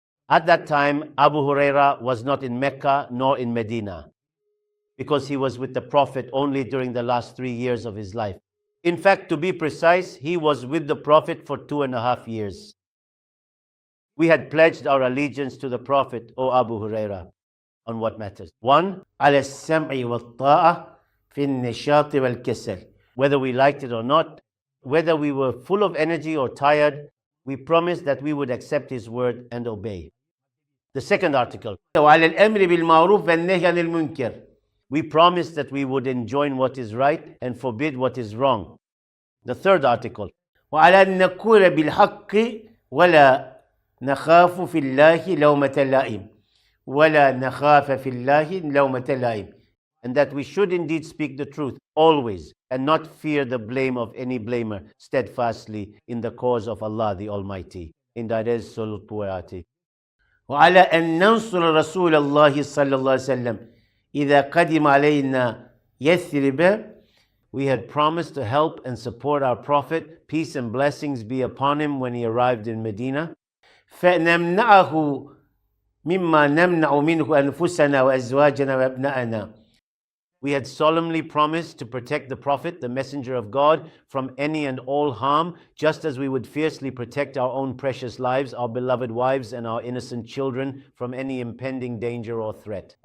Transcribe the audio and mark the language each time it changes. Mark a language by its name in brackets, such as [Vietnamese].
[English] At that time, Abu Huraira was not in Mecca nor in Medina, because he was with the Prophet only during the last 3 years of his life. In fact, to be precise, he was with the Prophet for 2.5 years. We had pledged our allegiance to the Prophet, O Abu Huraira, on what matters? 1. [Arabic] على السمع والطاعة في النشاط والكسل. [English] Whether we liked it or not, whether we were full of energy or tired, we promised that we would accept his word and obey. The second article, [Arabic] وعلى الأمر بالمعروف والنهي عن المنكر. [English] We promised that we would enjoin what is right and forbid what is wrong. The third article, [Arabic] وعلى أن نقول بالحق ولا نخاف في الله لومة لائم ولا نخاف في الله لومة لائم. [English] And that we should indeed speak the truth always and not fear the blame of any blamer, steadfastly in the cause of Allah the Almighty. [Arabic] In وعلى أن ننصر رسول الله صلى الله عليه وسلم إِذَا قَدِمَ عَلَيْنَا يَثْرِبَ. [English] We had promised to help and support our Prophet, peace and blessings be upon him, when he arrived in Medina. [Arabic] فَنَمْنَعَهُ مِمَّا نَمْنَعُ مِنْهُ أَنفُسَنَا وَأَزْوَاجَنَا وَأَبْنَاءَنَا. [English] We had solemnly promised to protect the Prophet, the Messenger of God, from any and all harm, just as we would fiercely protect our own precious lives, our beloved wives, and our innocent children from any impending danger or threat.